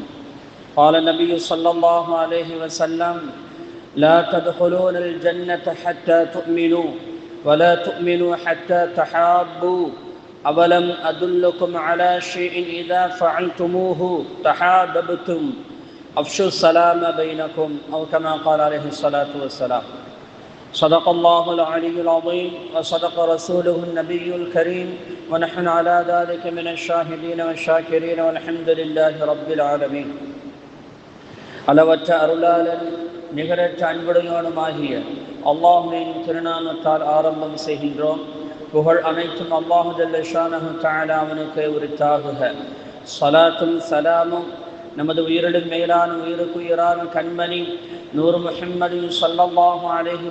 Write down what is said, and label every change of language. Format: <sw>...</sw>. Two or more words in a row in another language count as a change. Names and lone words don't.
<ar>قال النبي صلى الله عليه وسلم: لا تدخلون الجنة حتى تؤمنوا ولا تؤمنوا حتى تحابوا، أولم أدلكم على شيء إذا فعلتموه تحاببتم، أفشوا السلام بينكم، أو كما قال عليه الصلاة والسلام. صدق الله العلي العظيم وصدق رسوله النبي الكريم، ونحن على ذلك من الشاهدين والشاكرين، والحمد لله رب العالمين.</ar> <ta>அளவற்ற அருளாளன் நிகரற்ற அன்புடையோனுமாகிய அல்லாஹ்வின் திருநாமத்தால் ஆரம்பம் செய்கின்றோம். புகழ் அனைத்தும்</ta> <ar>الله جل شانه تعالى</ar> <ta>அவனுக்கு உரித்தாகுக. ஸலாத்தும் சலாமும் நமது உயிரிலும் மேலான உயிருக்குயிரான கண்மணி நூர் முஹம்மது</ta> <ar>صلى الله عليه</ar>